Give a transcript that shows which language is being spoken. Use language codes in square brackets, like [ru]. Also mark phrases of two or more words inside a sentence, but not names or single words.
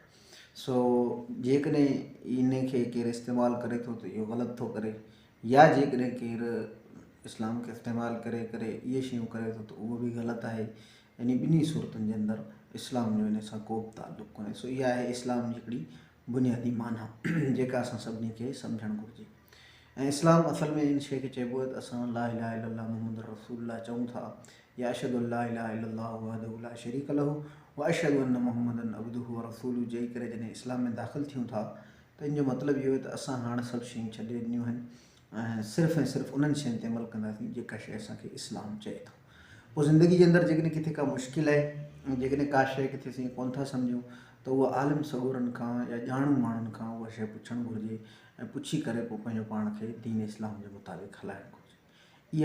[sd] सो जेकॾहिं इन खे केरु इस्तेमालु करे थो त इहो ग़लति थो करे, या जेकॾहिं केरु इस्लाम खे इस्तेमालु करे करे इहे शयूं करे थो त उहो बि ग़लति आहे। यानी ॿिन्ही सूरतुनि जे अंदरि इस्लाम जो इन सां को बि ताल्लुक़ु कोन्हे। सो इहा आहे इस्लाम जी हिकिड़ी बुनियादी माना जेका असां सभिनी खे सम्झणु घुरिजे। ऐं इस्लाम असल में इन शइ खे चइबो आहे त असां [ar] لا إله إلا الله محمد رسول الله [sd] चऊं था, या [ar] أشهد أن لا إله إلا الله وحده لا شريك له وأشهد أن محمدا عبده ورسوله [sd] चई करे जॾहिं इस्लाम में दाख़िलु थियूं था त इन जो मतिलबु इहो आहे त असां हाणे सभु शयूं छॾे ॾिनियूं आहिनि ऐं सिर्फ़ु उन्हनि शयुनि ते अमल कंदासीं जेका शइ असांखे इस्लाम चए थो। पोइ ज़िंदगी जे अंदरि जेकॾहिं किथे का मुश्किल आहे, जेकॾहिं का शइ किथे असीं कोन था सम्झूं त उहा आलिम सगूरनि खां या ॼाणू माण्हुनि खां उहा शइ पुछणु घुरिजे ऐं पुछी करे पोइ पंहिंजो पाण खे दीन इस्लाम जे मुताबिक़ हलाइणु घुरिजे।